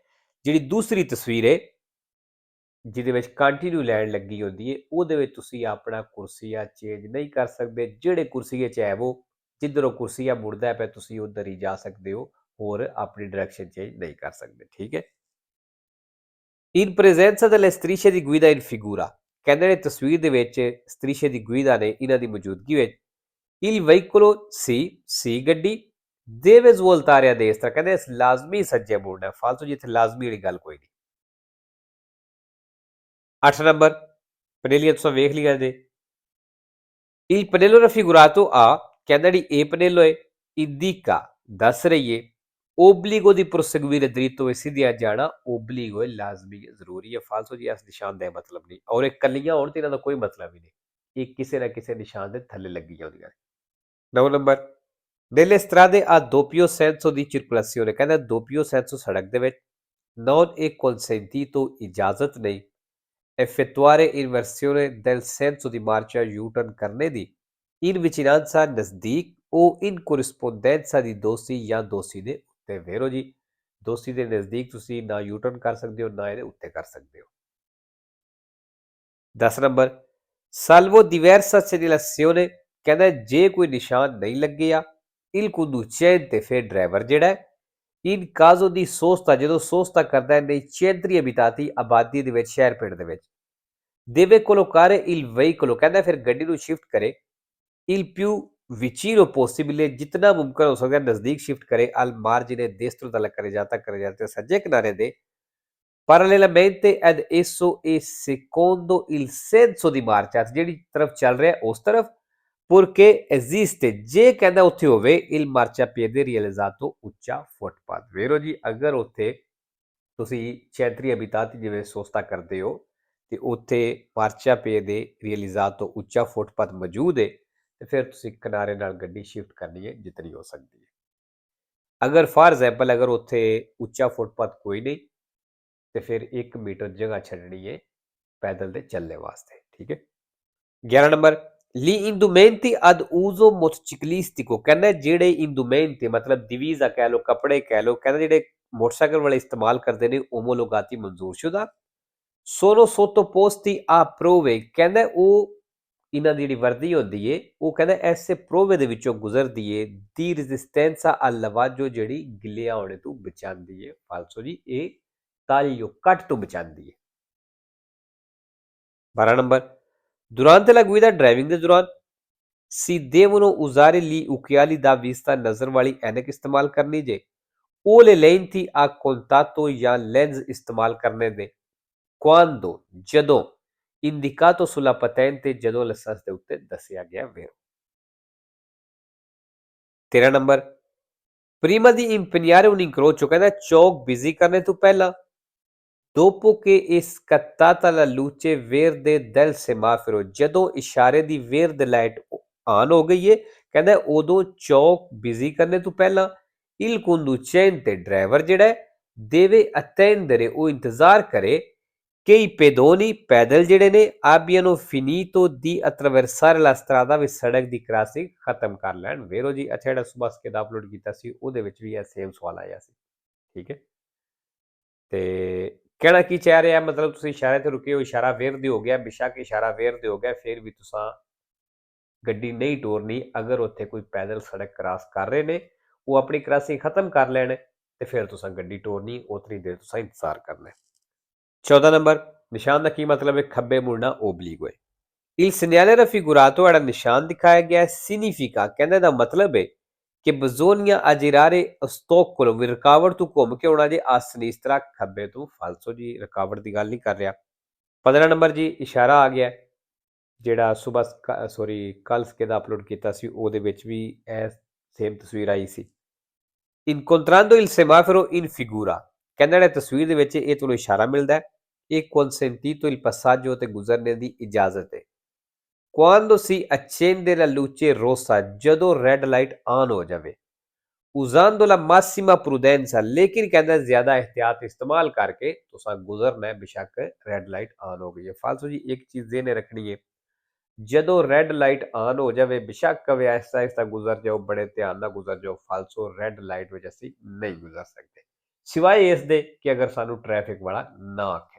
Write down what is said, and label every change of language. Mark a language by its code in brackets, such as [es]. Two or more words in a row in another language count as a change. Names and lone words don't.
[pa] ਜਿਹੜੀ ਦੂਸਰੀ ਤਸਵੀਰ ਹੈ ਜਿਹਦੇ ਵਿੱਚ ਕੰਟੀਨਿਊ ਲਾਈਨ ਲੱਗੀ ਹੁੰਦੀ ਹੈ ਉਹਦੇ ਵਿੱਚ ਤੁਸੀਂ ਆਪਣਾ ਕੁਰਸੀਆ ਚੇਂਜ ਨਹੀਂ ਕਰ ਸਕਦੇ। ਜਿਹੜੇ ਕੁਰਸੀਏ 'ਚ ਹੈ ਉਹ ਜਿੱਧਰੋਂ ਕੁਰਸੀਆ ਮੁੜਦਾ ਪਿਆ ਤੁਸੀਂ ਉੱਧਰ ਹੀ ਜਾ ਸਕਦੇ ਹੋ, ਹੋਰ ਆਪਣੀ ਡਾਇਰੈਕਸ਼ਨ ਚੇਂਜ ਨਹੀਂ ਕਰ ਸਕਦੇ। ਠੀਕ ਹੈ। [it] in presenza delle strisce di guida in figura, [pa] ਕਹਿੰਦੇ ਨੇ ਤਸਵੀਰ ਦੇ ਵਿੱਚ [it] strisce di guida [pa] ਨੇ ਇਹਨਾਂ ਦੀ ਮੌਜੂਦਗੀ ਵਿੱਚ [it] il veicolo [pa] ਸੀ ਗੱਡੀ [it] deve svoltare a destra, [pa] ਕਹਿੰਦੇ ਲਾਜ਼ਮੀ ਸੱਜੇ ਮੁੜਨਾ। ਫਾਲਤੂ ਜਿੱਥੇ ਲਾਜ਼ਮੀ ਵਾਲੀ ਗੱਲ ਕੋਈ ਨਹੀਂ। 8 ਨੰਬਰ ਪਨੇਲੀਆ ਤੁਸੀਂ ਵੇਖ ਲਿਆ ਜੇ [it] il pannello raffigurato A, [pa] ਕਹਿੰਦਾ ਜਿਹੜੀ ਇਹ ਪਨੇਲੋ ਹੈ indica ਦੱਸ ਰਹੀ ਹੈ ਓਬਲੀਗੋ ਦੀ [it] proseguire dritto e [pa] ਸਿੱਧਿਆਂ ਜਾਣਾ ਓਬਲੀਗੋ ਲਾਜ਼ਮੀ ਜ਼ਰੂਰੀ ਹੈ। ਫਾਲਤੂ ਜੀ ਇਸ ਨਿਸ਼ਾਨ ਦਾ ਮਤਲਬ ਨਹੀਂ, ਔਰ ਇਹ ਕੱਲੀਆਂ ਹੋਣ ਤੇ ਇਹਨਾਂ ਦਾ ਕੋਈ ਮਤਲਬ ਹੀ ਨਹੀਂ, ਇਹ ਕਿਸੇ ਨਾ ਕਿਸੇ ਨਿਸ਼ਾਨ ਦੇ ਥੱਲੇ ਲੱਗੀਆਂ ਹੁੰਦੀਆਂ ਨੇ। 9 ਨੰਬਰ, [it] nelle strade a doppio senso di circolazione, ਕਹਿੰਦਾ doppio senso [pa] ਸੜਕ ਦੇ ਵਿੱਚ [it] non è consentito, [pa] ਇਜਾਜ਼ਤ ਨਹੀਂ [it] effettuare inversione del senso di marcia [pa] U-turn ਕਰਨੇ ਦੀ [it] in vicinanza [pa] ਨਜ਼ਦੀਕ [it] o in corrispondenza di [pa] ਦੋਸੀ ਜਾਂ ਦੋਸੀ ਦੇ ਉੱਤੇ। ਵੇਰੋ ਜੀ, ਦੋਸੀ ਦੇ ਨਜ਼ਦੀਕ ਤੁਸੀਂ ਨਾ U-turn ਕਰ ਸਕਦੇ ਹੋ, ਨਾ ਇਹਦੇ ਉੱਤੇ ਕਰ ਸਕਦੇ ਹੋ। 10 ਨੰਬਰ, [it] salvo diversa segnalazione, [pa] ਕਹਿੰਦਾ ਜੇ ਕੋਈ ਨਿਸ਼ਾਨ ਨਹੀਂ ਲੱਗਿਆ [it] il conducente, [pa] ਫਿਰ ਡਰਾਈਵਰ ਜਿਹੜਾ ਹੈ [it] in caso di sosta, [pa] ਜਦੋਂ ਸੋਸਤਾ ਕਰਦਾ ਹੈ [it] nei centri abitati, [pa] ਆਬਾਦੀ ਦੇ ਵਿੱਚ, ਸ਼ਹਿਰ ਪਿੰਡ ਦੇ ਵਿੱਚ [it] deve collocare il veicolo, [pa] ਕਹਿੰਦਾ ਫਿਰ ਗੱਡੀ ਨੂੰ ਸ਼ਿਫਟ ਕਰੇ [it] il più vicino possibile, [pa] ਜਿਤਨਾ ਮੁਮਕਿਨ ਹੋ ਸਕਦਾ ਨਜ਼ਦੀਕ ਸ਼ਿਫਟ ਕਰੇ [it] al margine destro dalla carreggiata [pa] ਸੱਜੇ ਕਿਨਾਰੇ ਦੇ [it] parallelamente ad esso e secondo il senso di marcia, [pa] ਜਿਹੜੀ ਤਰਫ ਚੱਲ ਰਿਹਾ ਉਸ ਤਰਫ [it] purché esiste, [pa] ਜੇ ਕਹਿੰਦਾ ਉੱਥੇ ਹੋਵੇ [it] il marciapiede realizzato, [pa] ਉੱਚਾ ਫੁੱਟਪਾਥ। ਵੇਰੋ ਜੀ, ਅਗਰ ਉੱਥੇ ਤੁਸੀਂ [it] centri abitati [pa] ਜਿਵੇਂ ਸੋਸਤਾ ਕਰਦੇ ਹੋ ਤੇ ਉੱਥੇ [it] marciapiede realizzato, [pa] ਉੱਚਾ ਫੁੱਟਪਾਥ ਮੌਜੂਦ ਹੈ, ਤੇ ਫਿਰ ਤੁਸੀਂ ਕਿਨਾਰੇ ਨਾਲ ਗੱਡੀ ਸ਼ਿਫਟ ਕਰਨੀ ਹੈ ਜਿਤਨੀ ਹੋ ਸਕਦੀ ਹੈ। ਅਗਰ [en] for example [pa] ਅਗਰ ਉੱਥੇ ਉੱਚਾ ਫੁੱਟਪਾਥ ਕੋਈ ਨਹੀਂ ਤੇ ਫਿਰ 1 ਮੀਟਰ ਜਗ੍ਹਾ ਛੱਡਣੀ ਹੈ ਪੈਦਲ ਦੇ ਚੱਲਣੇ ਵਾਸਤੇ। ਠੀਕ ਹੈ। 11 ਨੰਬਰ, [it] gli indumenti ad uso motociclistico, [pa] ਕਹਿੰਦਾ ਜਿਹੜੇ indumenti ਮਤਲਬ divisa ਕਹਿ ਲਓ, ਕੱਪੜੇ ਕਹਿ ਲਓ, ਕਹਿੰਦਾ ਜਿਹੜੇ ਮੋਟਰਸਾਈਕਲ ਵਾਲੇ ਇਸਤੇਮਾਲ ਕਰਦੇ ਨੇ omologati, ਮਨਜ਼ੂਰਸ਼ੁਦਾ [it] sono sottoposti a prove, [pa] ਕਹਿੰਦਾ ਉਹ ਇਹਨਾਂ ਦੀ ਜਿਹੜੀ ਵਰਦੀ ਹੁੰਦੀ ਏ ਉਹ ਕਹਿੰਦਾ ਐਸੇ ਪ੍ਰੋਵੇ ਦੇ ਵਿੱਚੋਂ ਗੁਜ਼ਰਦੀ ਏ ਦੀ [it] resistenza al lavaggio, [pa] ਜਿਹੜੀ ਗਿੱਲਿਆ ਹੋਣੇ ਤੋਂ ਬਚਾਉਂਦੀ ਏ। ਫਾਲਸੋ ਜੀ, ਇਹ taglio, ਕੱਟ ਤੋਂ ਬਚਾਉਂਦੀ ਏ। 12 ਨੰਬਰ, [it] durante la guida, [pa] ਡਰਾਈਵਿੰਗ ਦੇ ਦੌਰਾਨ [it] si devono usare gli occhiali da vista, [pa] ਨਜ਼ਰ ਵਾਲੀ ਐਨਕ ਇਸਤੇਮਾਲ ਕਰਨੀ ਜੇ [it] o le lenti a contatto [pa] ਜਾਂ ਲੈਂਸ ਇਸਤੇਮਾਲ ਕਰਨੇ ਦੇ quando, ਜਦੋਂ [it] indicato sulla patente, [pa] ਜਦੋਂ ਲਾਇਸੈਂਸ ਦੇ ਉੱਤੇ ਦੱਸਿਆ ਗਿਆ ਵੇਰੋ। 13 ਨੰਬਰ, [it] prima di impegnare un incrocio, [pa] ਕਹਿੰਦਾ ਚੌਕ ਬਿਜ਼ੀ ਕਰਨੇ ਤੋਂ ਪਹਿਲਾਂ [it] dopo che è scattata la luce verde del semaforo, [pa] ਜਦੋਂ ਇਸ਼ਾਰੇ ਦੀ ਵੇਰਦ ਲਾਈਟ ਆਨ ਹੋ ਗਈ ਹੈ, ਕਹਿੰਦਾ ਉਦੋਂ ਚੌਕ ਬਿਜ਼ੀ ਕਰਨੇ ਤੋਂ ਪਹਿਲਾਂ [it] il conducente, [pa] ਡਰਾਈਵਰ ਜਿਹੜਾ ਹੈ [it] deve attendere, [pa] ਉਹ ਇੰਤਜ਼ਾਰ ਕਰੇ [it] che i pedoni, [pa] ਪੈਦਲ ਜਿਹੜੇ ਨੇ [it] abbiano finito di attraversare la strada, [pa] ਵੀ ਸੜਕ ਦੀ ਕ੍ਰਾਸਿੰਗ ਖਤਮ ਕਰ ਲੈਣ। ਵੇਰੋ ਜੀ, ਅੱਛਾ ਜਿਹੜਾ ਸੁਬਹ ਕਿਤਾਬ ਅਪਲੋਡ ਕੀਤਾ ਸੀ ਉਹਦੇ ਵਿੱਚ ਵੀ ਇਹ ਸੇਮ ਸਵਾਲ ਆਇਆ ਸੀ। ਠੀਕ ਹੈ। ਤੇ ਕਹਿਣਾ ਕੀ ਚਾਹ ਰਿਹਾ, ਮਤਲਬ ਤੁਸੀਂ ਇਸ਼ਾਰੇ ਤੇ ਰੁਕੇ ਹੋ, ਇਸ਼ਾਰਾ ਵੇਰਦੇ ਹੋ ਗਿਆ, ਬੇਸ਼ੱਕ ਇਸ਼ਾਰਾ ਵੇਰਦੇ ਹੋ ਗਿਆ, ਫਿਰ ਵੀ ਤੁਸੀਂ ਗੱਡੀ ਨਹੀਂ ਟੋਰਨੀ। ਅਗਰ ਉੱਥੇ ਕੋਈ ਪੈਦਲ ਸੜਕ ਕ੍ਰਾਸ ਕਰ ਰਹੇ ਨੇ, ਉਹ ਆਪਣੀ ਕ੍ਰਾਸਿੰਗ ਖਤਮ ਕਰ ਲੈਣ ਤੇ ਫਿਰ ਤੁਸੀਂ ਗੱਡੀ ਟੋਰਨੀ, ਉਤਨੀ ਦੇਰ ਤੁਸੀਂ ਇੰਤਜ਼ਾਰ ਕਰਨਾ। 14 ਨੰਬਰ, ਨਿਸ਼ਾਨ ਦਾ ਕੀ ਮਤਲਬ ਹੈ? ਖੱਬੇ ਮੁੜਨਾ, ਓਬਲੀਗੋ। [it] il segnale raffigurato, [pa] ਜਿਹੜਾ ਨਿਸ਼ਾਨ ਦਿਖਾਇਆ ਗਿਆ significa, ਕਹਿੰਦੇ ਦਾ ਮਤਲਬ ਹੈ ਕਿ [it] bisogna aggirare ostacolo, [pa] ਵੀ ਰੁਕਾਵਟ ਤੋਂ ਘੁੰਮ ਕੇ ਆਉਣਾ ਜੇ, [it] a sinistra, [pa] ਖੱਬੇ ਤੋਂ। ਫਾਲਸੋ ਜੀ, ਰੁਕਾਵਟ ਦੀ ਗੱਲ ਨਹੀਂ ਕਰ ਰਿਹਾ। 15 ਨੰਬਰ ਜੀ, ਇਸ਼ਾਰਾ ਆ ਗਿਆ ਜਿਹੜਾ ਸੁਬਹ ਕੱਲ ਕਿਹਦਾ ਅਪਲੋਡ ਕੀਤਾ ਸੀ ਉਹਦੇ ਵਿੱਚ ਵੀ ਇਹ ਸੇਮ ਤਸਵੀਰ ਆਈ ਸੀ। [it] incontrando il semaforo in figura, [pa] ਕਹਿੰਦਾ ਜਿਹੜਾ ਤਸਵੀਰ ਦੇ ਵਿੱਚ ਇਹ ਤੁਹਾਨੂੰ ਇਸ਼ਾਰਾ ਮਿਲਦਾ ਹੈ, ਇਹ [it] consentito il passaggio, [pa] ਤੇ ਗੁਜ਼ਰਨੇ ਦੀ ਇਜਾਜ਼ਤ ਹੈ। [it] quando si accende la luce rossa, [pa] ਜਦੋਂ ਰੈੱਡ ਲਾਈਟ ਆਨ ਹੋ ਜਾਵੇ। [it] usando la massima prudenza, [pa] ਲੇਕਿਨ ਕਹਿੰਦਾ ਜ਼ਿਆਦਾ ਇਹਤਿਆਤ ਇਸਤੇਮਾਲ ਕਰਕੇ ਤੁਸੀਂ ਗੁਜ਼ਰਨਾ ਹੈ, ਬੇਸ਼ੱਕ ਰੈੱਡ ਲਾਈਟ ਆਨ ਹੋ ਗਈ ਹੈ। ਫਾਲਤੂ ਜੀ, ਇੱਕ ਚੀਜ਼ ਇਹਨੇ ਰੱਖਣੀ ਹੈ, ਜਦੋਂ ਰੈੱਡ ਲਾਈਟ ਆਨ ਹੋ ਜਾਵੇ ਬੇਸ਼ੱਕ ਕਵੇ ਆਹਿਸਤਾ ਆਹਿਸਤਾ ਗੁਜ਼ਰ ਜਾਓ, ਬੜੇ ਧਿਆਨ ਨਾਲ ਗੁਜ਼ਰ ਜਾਓ। ਫਾਲਸੋ ਰੈੱਡ ਲਾਈਟ ਵਿੱਚ ਅਸੀਂ ਨਹੀਂ ਗੁਜ਼ਰ ਸਕਦੇ, ਸਿਵਾਏ ਇਸ ਦੇ ਕਿ ਅਗਰ ਸਾਨੂੰ ਟ੍ਰੈਫਿਕ ਵਾਲਾ ਨਾ ਆਖੇ।